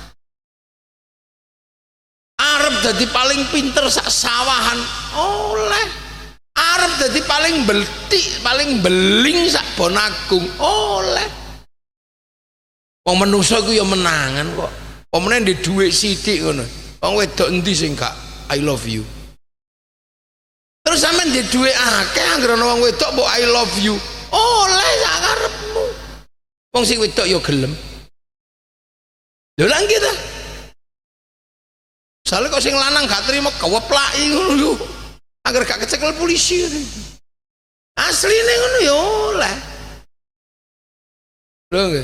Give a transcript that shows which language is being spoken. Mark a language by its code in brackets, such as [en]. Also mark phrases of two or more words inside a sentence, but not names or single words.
[jv] Arep dadi paling pinter sak sawahan, oleh. Arep dadi paling beltik, paling beling sak Bonagung, oleh. Wong menungso iku ya menangan kok. Pemene ndek dhuwit sithik ngono. Wong wedok endi sing gak [en] I love you. [jv] Terus sampean ndek dhuwit akeh anggere ana wong wedok mbok [en] I love you. [jv] Oleh sak karepmu. Wong sing wedok ya gelem. Lho lan kita. Soale kok sing lanang gak trimo keweplaki ngono lho. Angger gak kecekel polisi. Asline ngono ya oleh. Lho nggih.